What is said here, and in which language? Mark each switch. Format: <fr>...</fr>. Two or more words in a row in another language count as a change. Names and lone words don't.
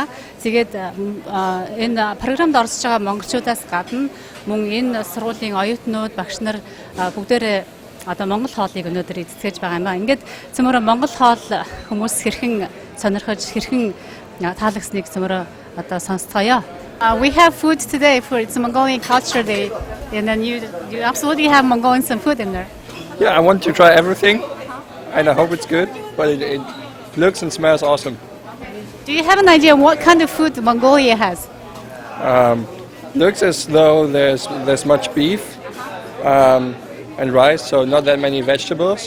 <mn>Тэгээд энэ програмд оролцож байгаа монголчуудаас гадна мөн энэ сургуулийн оюутнууд, багш нар бүгдээрээ одоо Монгол хоолыг өнөөдөр эзэцгээж байгаа юм байна. Ингээд цөмөрө Монгол хоол хүмүүс хэрхэн сонирхож, хэрхэн таалагсныг цөмөрө одоо сонсцгоё.</mn> <en>We have food today for it's Mongolian Culture Day, and then you absolutely have Mongolian some food in there. Yeah, I want to try everything, and I hope it's good, but it looks and smells awesome. Do you have an idea what kind of food Mongolia has? Looks as though there's much beef and rice, so not that many vegetables.</en>